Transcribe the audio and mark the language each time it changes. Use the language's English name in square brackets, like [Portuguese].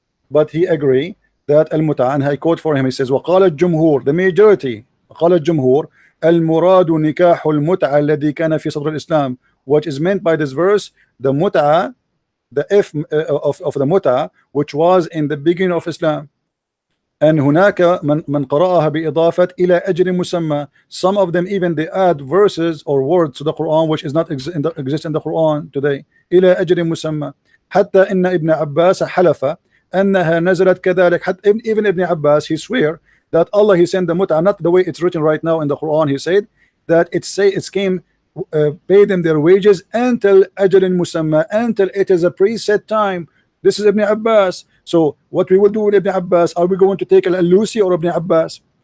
[English] But he agree that Al-Mutah, and I quote for him, he says, [Arabic] وَقَالَ الجمهور, [English] the majority, [Arabic] وَقَالَ الجمهور المراد نكاح المتعة الذي كان في صدر الإسلام. [English] What is meant by this verse, the mut'ah, the F of the mut'ah, which was in the beginning of Islam. And [Arabic] هناك من قرأها بإضافة إلى أجر مسمى. Some of them even they add verses or words to the Quran which is not exist in the Quran today. إلى أجر مسمى. حتى إن ابن عباس حلف أنها نزلت كذلك. [English] Even Ibn Abbas, he swear that Allah, he sent the mut'ah not the way it's written right now in the Quran. He said that it came. Pay them their wages until ajalin musamma, until it is a preset time. This is Ibn Abbas. So what we will do with Ibn Abbas, are we going to take Al-Alusi or Ibn Abbas?